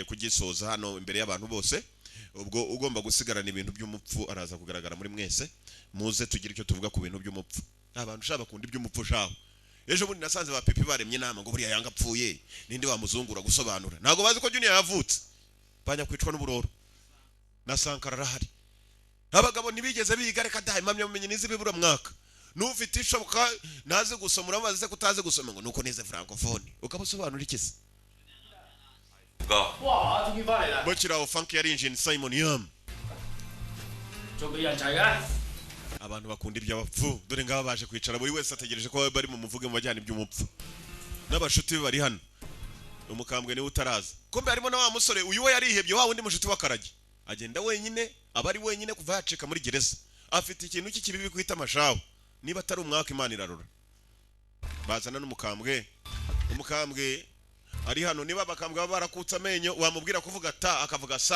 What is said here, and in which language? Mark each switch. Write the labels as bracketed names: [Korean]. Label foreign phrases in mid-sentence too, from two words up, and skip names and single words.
[Kinyarwanda] kugisoza hano imbere y'abantu bose ubwo ugomba gusigarana ibintu by'umupfu araza kugaragara muri mwese muze tugire icyo tuvuga ku bintu by'umupfu abantu ushaka bakunda iby'umupfu shaho ejo bundi nasanze ba Pepe baremye inama ngo buriya yanga apfuye ninde wamuzungura gusobanura ntago bazi ko Junior yavutse banya kwicwa n'uburoro na Sankara arahari abagabo ntibigeze biga reka dahi mamye mumenye nizi bibura mwaka n'ufite ishoboka naze gusoma urabaze kutaze gusoma ngo nuko neze francophone ukabusobanura ikisi [Cantonese] 哇！終於翻嚟啦！ [Kinyarwanda] bakiraho Funk yarinjin Simon Yam [Cantonese] 仲未人齊嘅。 [Kinyarwanda] abantu bakunda iby'abapfu dore ngaba baje kwicara buri wese ategereje ko bari mu muvuge mu bajyana iby'umupfu n'abashuti be bari hano umukambwe niwe utaraza kombe harimo na wa musore uyu we yarihebye wa wundi mushuti w'akaragi agenda wenyine abari wenyine kuva yacika muri gereza afite ikintu cy'ikibibi kwita amashaho niba atari umwaka Imana irarura bazana n'umukambwe umukambwe ari hano niba bakambwe baba barakutse amenyo wamubwira kuvuga ta akavuga sa